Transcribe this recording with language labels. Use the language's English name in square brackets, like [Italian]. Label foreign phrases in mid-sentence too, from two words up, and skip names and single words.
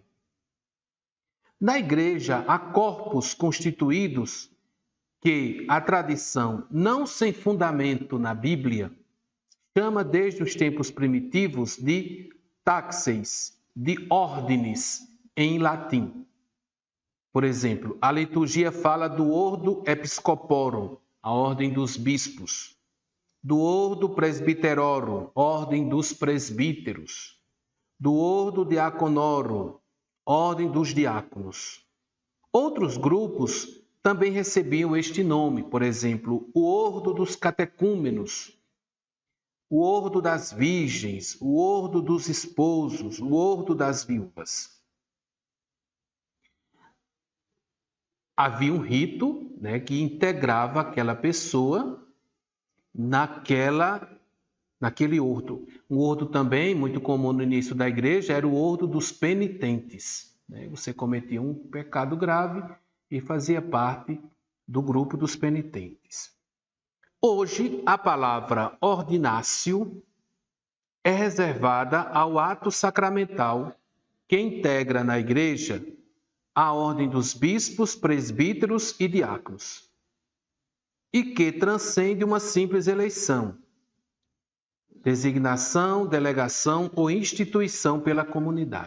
[Portuguese] Na igreja, há corpos constituídos que a tradição, não sem fundamento na Bíblia, chama desde os tempos primitivos de taxes, de ordens, em latim. Por exemplo, a liturgia fala do [Latin] ordo episcoporum, [Portuguese] a ordem dos bispos, do [Latin] ordo presbiterorum, [Portuguese] ordem dos presbíteros, do [Latin] ordo diaconorum, [Portuguese] ordem dos diáconos. Outros grupos também recebiam este nome, por exemplo, o ordo dos catecúmenos, o ordo das virgens, o ordo dos esposos, o ordo das viúvas. Havia um rito, né, que integrava aquela pessoa naquele ordo. Um ordo também, muito comum no início da igreja, era o ordo dos penitentes. Né? Você cometia um pecado grave e fazia parte do grupo dos penitentes. Hoje, a palavra ordinácio é reservada ao ato sacramental que integra na igreja a ordem dos bispos, presbíteros e diáconos, e que transcende uma simples eleição, designação, delegação ou instituição pela comunidade.